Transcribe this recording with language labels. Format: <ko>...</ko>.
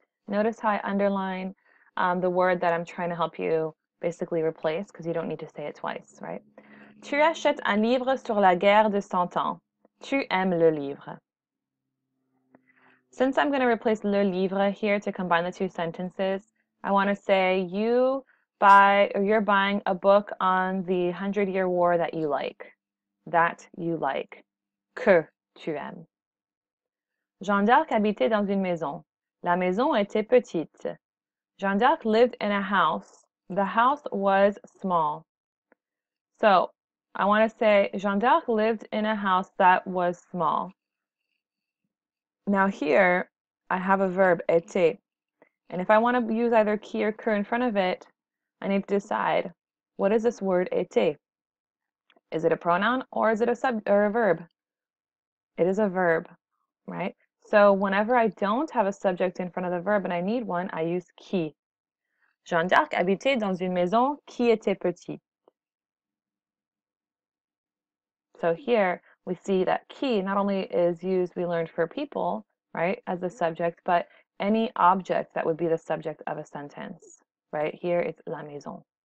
<en>Notice how I underline the word that I'm trying to help you basically replace because you don't need to say it twice, right?</en> <fr>Tu achètes un livre sur la guerre de 100 ans. Tu aimes le livre.</fr> <en>Since I'm going to replace le livre here to combine the two sentences, I want to say you buy or you're buying a book on the 100-Year War that you like. That you like.</en> <fr>Que tu aimes. Jeanne d'Arc habitait dans une maison. La maison était petite.</fr> <en>Jeanne d'Arc lived in a house. The house was small. So I want to say Jeanne d'Arc lived in a house that was small. Now here I have a verb, était. And if I want to use either qui or que in front of it, I need to decide, what is this word était? Is it a pronoun or is it a verb? It is a verb, right? So whenever I don't have a subject in front of the verb and I need one, I use qui.</en> <fr>Jeanne d'Arc habitait dans une maison qui était petite.</fr> <en>So here we see that qui not only is used, we learned for people, right, as the subject, but any object that would be the subject of a sentence, right? Here it's la maison.</en>